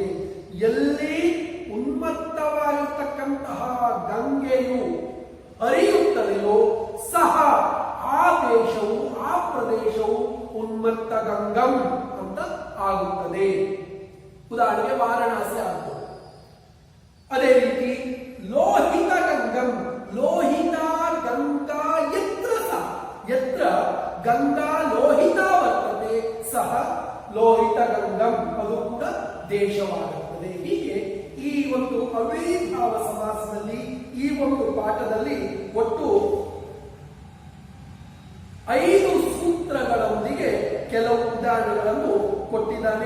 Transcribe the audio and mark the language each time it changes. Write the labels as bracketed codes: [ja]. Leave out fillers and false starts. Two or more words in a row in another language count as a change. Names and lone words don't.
[kn] ಎಲ್ಲಿ ಉನ್ಮತ್ತವಾಗಿರ್ತಕ್ಕಂತಹ ಗಂಗೆಯು ಹರಿಯುತ್ತದೆಯೋ ಸಹ ಆ ದೇಶವು, ಆ ಪ್ರದೇಶವು [sa] ಉನ್ಮತ್ತ ಗಂಗಂ [kn] ಅಂತ ಆಗುತ್ತದೆ. ಉದಾಹರಣೆಗೆ ವಾರಣಾಸಿ ಆಗುತ್ತದೆ. ಅದೇ ರೀತಿ [sa] ಲೋಹಿತ ಗಂಗಂ, ಲೋಹಿತ ಗಂಗಾ ಯತ್ರ ಸಹ, ಯತ್ರ ಗಂಗಾ ಲೋಹಿತ ವರ್ತತೆ ಸಹ ಲೋಹಿತ ಗಂಗಂ, [kn] ಅದು ಕೂಡ ದೇಶವಾಗುತ್ತದೆ. ಹೀಗೆ ಈ ಒಂದು ಅವ್ಯಯೀಭಾವ ಸಮಾಸದಲ್ಲಿ ಈ ಒಂದು ಪಾಠದಲ್ಲಿ ಒಟ್ಟು 5 ಸೂತ್ರಗಳೊಂದಿಗೆ ಕೆಲವು ಉದಾಹರಣೆಗಳನ್ನು ಕೊಟ್ಟಿದ್ದಾನೆ.